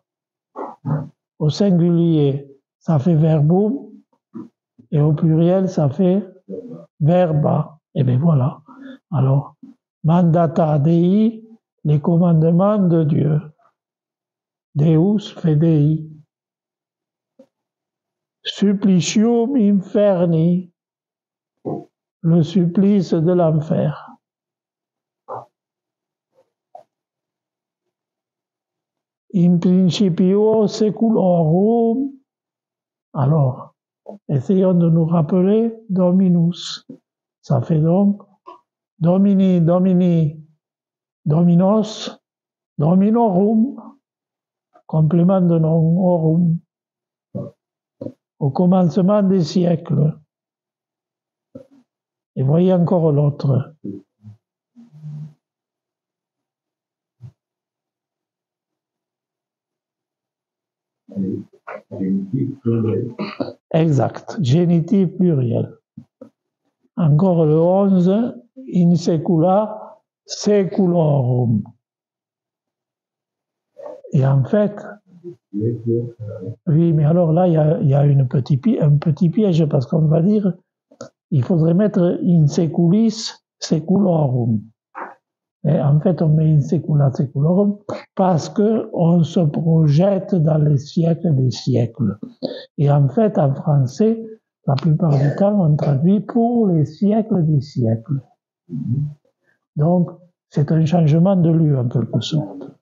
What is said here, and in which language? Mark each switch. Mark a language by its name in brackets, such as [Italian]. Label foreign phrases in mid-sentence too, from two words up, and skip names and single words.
[French] Au singulier, ça fait verbum, et au pluriel, ça fait verba. Et bien voilà. Alors, [Latin] mandata Dei, [French] les commandements de Dieu. [Latin] Deus fait Dei. Supplicium inferni, [French] le supplice de l'enfer. [Latin] In principio seculorum. [French] Alors, essayons de nous rappeler Dominus. Ça fait donc [Latin] Domini, Domini, Dominos, Dominorum, [French] complément de nom, Orum. Au commencement des siècles. Et voyez encore l'autre. Génitif pluriel. Exact, génitif pluriel. Encore le 11, [Latin] in secula seculorum. [French] Et en fait, oui, mais alors là, il y a un petit piège, parce qu'on va dire, il faudrait mettre [Latin] in seculis seculorum. [French] Et en fait, on met [Latin] in secula seculorum [French] parce qu'on se projette dans les siècles des siècles. Et en fait, en français, la plupart du temps, on traduit pour les siècles des siècles. Donc, c'est un changement de lieu, en quelque sorte.